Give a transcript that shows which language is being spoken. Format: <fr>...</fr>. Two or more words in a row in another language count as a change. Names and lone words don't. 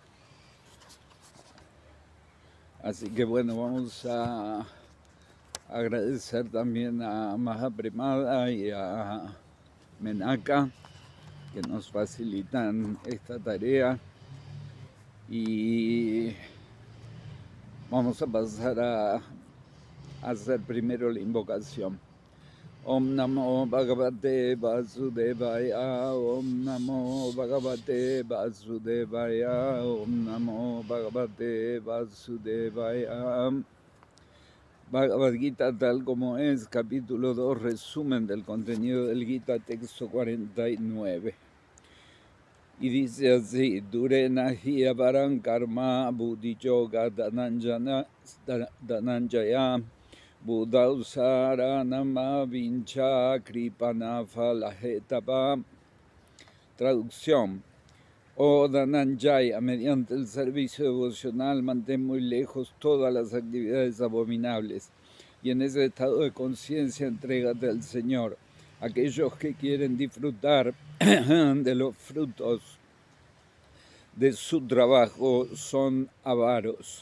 <es>Así que bueno, vamos a agradecer también a Mahapremada y a Menaka que nos facilitan esta tarea. Y vamos a pasar a hacer primero la invocación.</es> <sa>Om Namo Bhagavate Vasudevaya, Om Namo Bhagavate Vasudevaya, Om Namo Bhagavate Vasudevaya.</sa> <es>Bhagavad Gita tal como es, capítulo 2, resumen del contenido del Gita, texto 49. Y dice así:</es> <sa>Durena hi avaram karma buddhi yoga dananjaya buddhausara nama vincha kripana falahetapa.</sa> <es>Traducción: Oh Dananjaya, mediante el servicio devocional mantén muy lejos todas las actividades abominables y en ese estado de conciencia entrégate al Señor. Aquellos que quieren disfrutar de los frutos de su trabajo son avaros.</es>